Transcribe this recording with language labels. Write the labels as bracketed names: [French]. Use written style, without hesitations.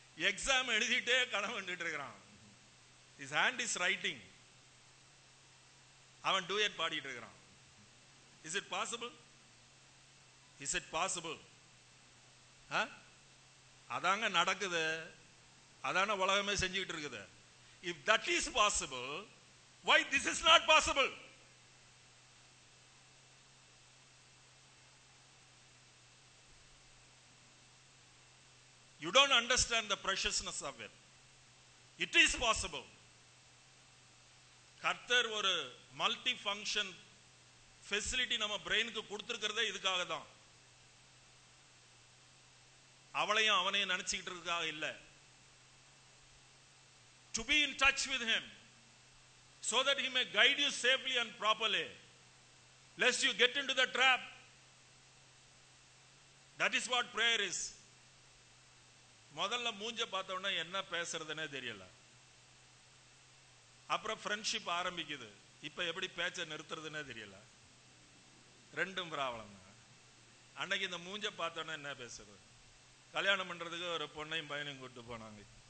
[Tamil] Exam எழுதிட்டே கனவு கண்டுட்டு இருக்கிறான். [English] his hand is writing, [Tamil] அவன் டூயட் பாடிட்டு இருக்கிறான். [English] is it possible? is it possible? [Tamil] அதாங்க நடக்குது, அதான உலகமே செஞ்சுக்கிட்டு இருக்குது. [English] if that is possible, why this is not possible? You don't understand the preciousness of it. It is possible. [Tamil] கர்த்தர் ஒரு மல்டி ஃபங்க்ஷன் ஃபெசிலிட்டி நம்ம பிரெயினுக்கு கொடுத்திருக்கிறதே இதுக்காக தான். அவளையும் அவனையும் நினைச்சுக்கிட்டு இருக்கிறதுக்காக இல்ல. [English] To be in touch with him so that he may guide you safely and properly, lest you get into the trap. That is what prayer is. [Tamil] முதல்ல மூஞ்ச பார்த்தோன்னா என்ன பேசுறதுன்னே தெரியல. அப்புறம் ஃப்ரெண்ட்ஷிப் ஆரம்பிக்குது, இப்ப எப்படி பேச்ச நிறுத்துறதுன்னே தெரியல. ரெண்டும் ப்ராப்ளம் தான். அன்னைக்கு இந்த மூஞ்ச பார்த்தோன்னா என்ன பேசுறது. கல்யாணம் பண்றதுக்கு ஒரு பொண்ணையும் பையனையும் கூட்டு போனாங்க.